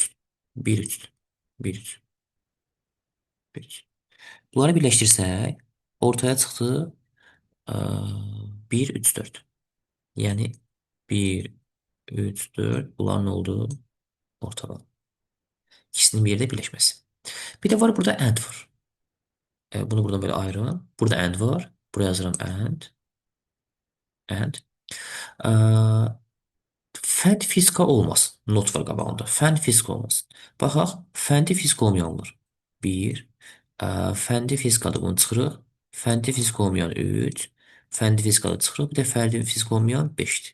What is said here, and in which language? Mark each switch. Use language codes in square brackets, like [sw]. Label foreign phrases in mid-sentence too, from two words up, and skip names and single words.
[az] 1, 3. 1, 3. 1, 3. Bunları birləşdirsək, ortaya çıxdı 1, 3, 4. Yəni 1, 3, 4. Bunlar nə oldu? Orta bal. İkisinin bir yerdə birləşməsi. Bir də var burada and var. Bunu buradan böyle ayırın. Burada and var. Buraya yazıram and. And. Ee, Fənd fizika olmasın. Not var qabağında. Fənd fizika olmasın. Baxaq. Fəndi fizika olmayanlar. 1. Fəndi fizikadır, bunu çıxırıq. Fəndi fizika olmayan 3. Fəndi fizikadır çıxırıq. Bir də fəndi fizika olmayan 5'dir.